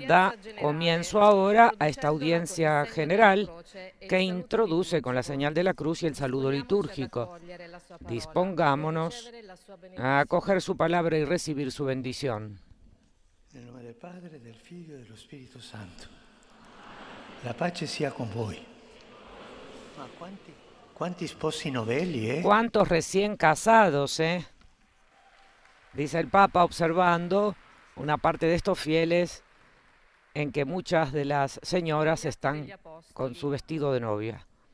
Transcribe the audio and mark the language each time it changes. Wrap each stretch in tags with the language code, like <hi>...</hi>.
<es>Da comienzo ahora a esta audiencia general que introduce con la señal de la cruz y el saludo litúrgico. Dispongámonos a acoger su palabra y recibir su bendición.</es> <it>Nel nome del Padre, del Figlio e dello Spirito Santo. La pace sia con voi. Ma quanti sposi novelli, eh?</it> <es>¿Cuántos recién casados, Dice el Papa observando una parte de estos fieles en que muchas de las señoras están con su vestido de novia.</es>